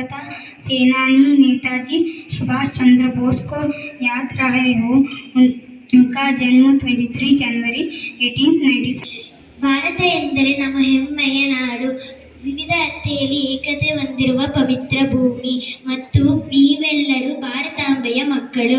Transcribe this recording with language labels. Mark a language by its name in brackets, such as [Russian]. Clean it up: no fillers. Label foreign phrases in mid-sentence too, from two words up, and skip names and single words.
[Hindi] स्वतंत्रता सेनानी नेताजी सुभाष चंद्र बोस को याद रहे हो। उनका जन्म 23 जनवरी 1897। [Kannada] ಭಾರತ ಎಂದರೆ ನಮ್ಮ ಹೆಮ್ಮೆಯ ನಾಡು, ವಿವಿಧತೆಯಲ್ಲಿ ಏಕತೆ ಹೊಂದಿರುವ ಪವಿತ್ರ ಭೂಮಿ ಮತ್ತು ನೀವೆಲ್ಲರೂ ಭಾರತಾಂಬೆಯ ಮಕ್ಕಳು.